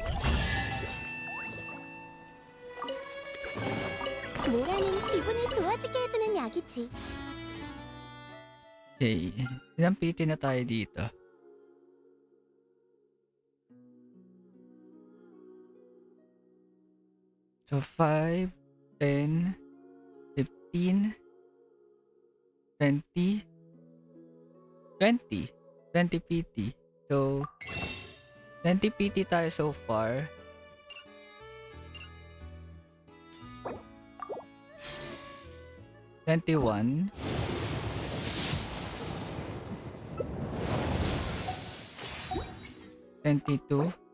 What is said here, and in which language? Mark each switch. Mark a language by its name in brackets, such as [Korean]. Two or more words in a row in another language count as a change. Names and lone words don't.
[Korean] 모라는 기분을 좋아지게 해주는 약이지. [Filipino] Okay, ilang PT na tayo dito? [English] So 5, 10, 15, 20, 20 PT. [Filipino] So 20 PT tayo [English] so far. [Filipino] $21. 22.